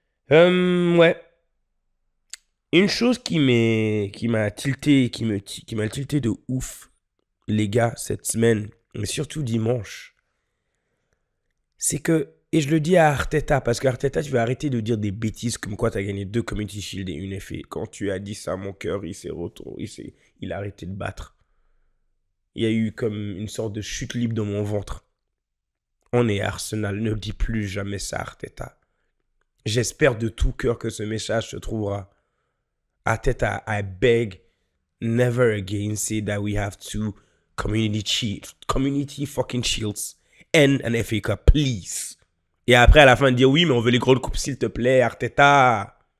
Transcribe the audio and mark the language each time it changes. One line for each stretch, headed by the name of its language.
French: Ouais. Une chose qui m'a tilté de ouf, les gars, cette semaine, mais surtout dimanche, c'est que, et je le dis à Arteta, parce qu'Arteta, tu vas arrêter de dire des bêtises comme quoi tu as gagné 2 Community Shield et une FA. Quand tu as dit ça, mon cœur, il s'est retourné, il a arrêté de battre. Il y a eu comme une sorte de chute libre dans mon ventre. On est Arsenal, ne dis plus jamais ça, Arteta. J'espère de tout cœur que ce message se trouvera.
English: Arteta, I beg, never again say that we have 2 community fucking shields and an FA Cup, please.
French: Et après, à la fin, dire oui, mais on veut les grandes coupes, s'il te plaît, Arteta.